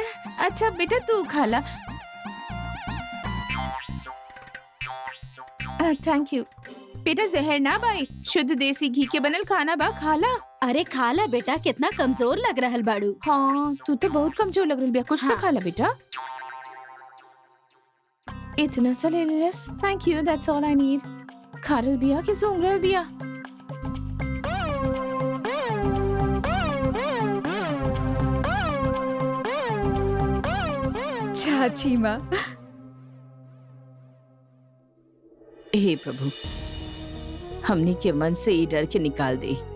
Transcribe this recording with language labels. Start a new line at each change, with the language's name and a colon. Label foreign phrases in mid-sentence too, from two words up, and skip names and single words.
Bhojpuri: अच्छा बेटा तू खाला।
English: thank you
Bhojpuri: बेटा। जहर ना भाई, शुद्ध देसी घी के बनल खाना बा, खाला। अरे खाला बेटा, कितना कमजोर लग रहल बाड़ू। हाँ तू तो बहुत कमजोर लग रही बिया, कुछ तो खाला बेटा। इतना सा ले लेस।
English: Thank you, that's all I need.
Bhojpuri: खा रहल बिया कि सूंघ रहल बिया? चाची माँ। हे प्रभु, हमनी के मन से ई डर के निकाल दे।